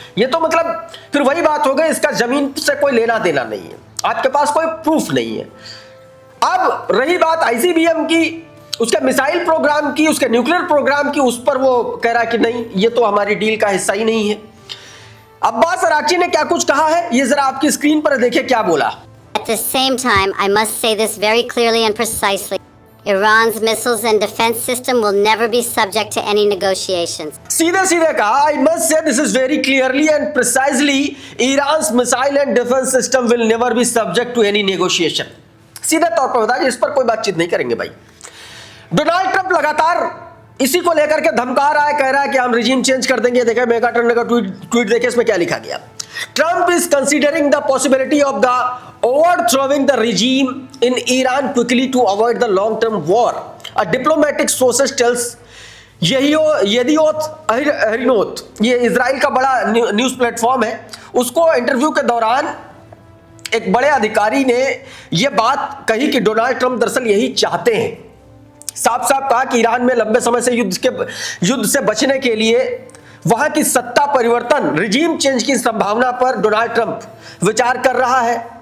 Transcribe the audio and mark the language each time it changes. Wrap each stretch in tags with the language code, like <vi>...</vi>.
<hi>ये तो मतलब फिर वही बात हो गई, इसका जमीन से कोई लेना देना नहीं है, आपके पास कोई प्रूफ नहीं है। अब रही बात आईसीबीएम की, उसके मिसाइल प्रोग्राम की, उसके न्यूक्लियर प्रोग्राम की, उस पर वो कह रहा है कि नहीं, ये तो हमारी डील का हिस्सा ही नहीं है। अब्बास अराक्ची ने क्या कुछ कहा है, ये जरा आपकी स्क्रीन पर देखिए क्या बोला।</hi> <en>At the same time, I must say this very clearly and precisely. Iran's missiles and defense system will never be subject to any negotiations.</en> <hi>सीधे सीधे कहा,</hi> <en>I must say this is very clearly and precisely, Iran's missile and defense system will never be subject to any negotiation.</en> <hi>सीधे तौर पर बताया, इस पर कोई बातचीत नहीं करेंगे भाई। डोनाल्ड ट्रंप लगातार इसी को लेकर के धमका रहा है, कह रहा है कि हम रिजीम चेंज कर देंगे। देखिए मेगा टर्नर का ट्वीट देखिए, इसमें क्या लिखा गया।</hi> <en>Trump is considering the possibility of the overthrowing the regime in Iran quickly to avoid the long-term war. A diplomatic sources tells</en> <hi>येदियोत अहरोनोत, ये इजराइल का बड़ा न्यूज प्लेटफॉर्म है, उसको इंटरव्यू के दौरान एक बड़े अधिकारी ने यह बात कही कि डोनाल्ड ट्रंप दरअसल यही चाहते हैं। साफ साफ कहा कि ईरान में लंबे समय से युद्ध से बचने के लिए वहां की सत्ता परिवर्तन, रिजीम चेंज की संभावना पर डोनाल्ड ट्रंप विचार कर रहा है।</hi>